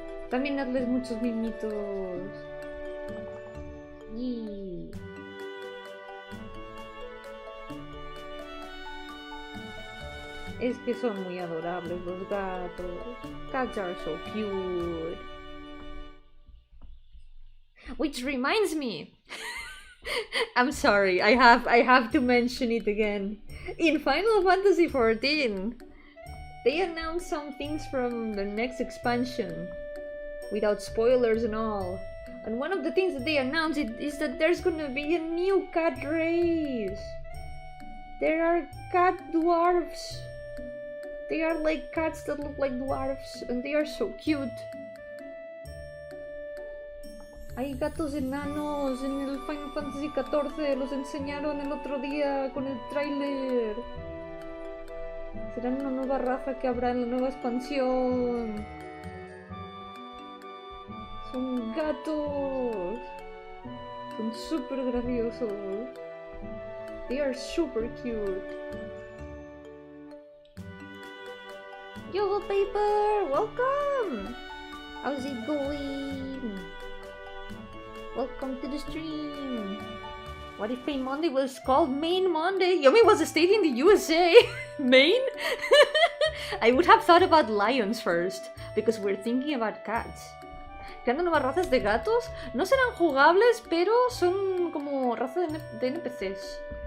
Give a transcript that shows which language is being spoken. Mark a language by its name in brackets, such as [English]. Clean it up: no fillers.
[Spanish] También hazles muchos mimitos. Y... es que son muy adorables los gatos. [English] Cats are so cute. Which reminds me, I'm sorry, I have to mention it again. In Final Fantasy XIV, they announced some things from the next expansion, without spoilers and all. And one of the things that they announced is that there's gonna be a new cat race. There are cat dwarves. They are like cats that look like dwarves, and they are so cute. [Spanish] Hay gatos enanos en el Final Fantasy XIV, los enseñaron el otro día con el tráiler. Serán una nueva raza que habrá en la nueva expansión. Son gatos. Son súper graciosos. [English] They are super cute. Yo, Paper! Welcome! How's it going? Welcome to the stream. What if Main Monday was called Main Monday? Yomi was a state in the USA. Maine? I would have thought about lions first, because we're thinking about cats. [Spanish] Creando nuevas razas de gatos. No serán jugables, pero son como raza de NPCs.